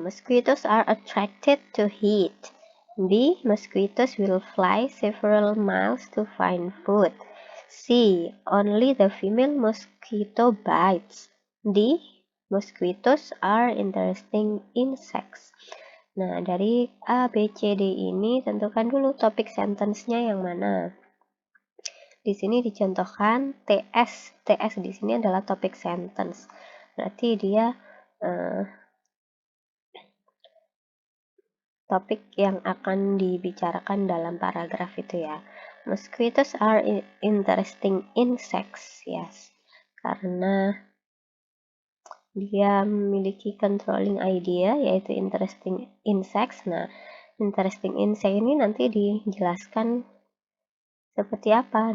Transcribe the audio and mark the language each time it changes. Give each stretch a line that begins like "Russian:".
English: Mosquitoes are attracted to heat. B. Mosquitoes will fly several miles to find food. C. Only the female mosquito bites. D. Mosquitoes are interesting insects.
Indonesian: Nah, dari A, B, C, D ini tentukan dulu topik sentence-nya yang mana. Di sini dicontohkan TS. TS di sini adalah topik sentence. Berarti dia topik yang akan dibicarakan dalam paragraf itu ya.
English: Mosquitoes are interesting insects, yes.
Indonesian: Karena dia memiliki controlling idea, yaitu interesting insects. Nah, interesting insect ini nanti dijelaskan seperti apa?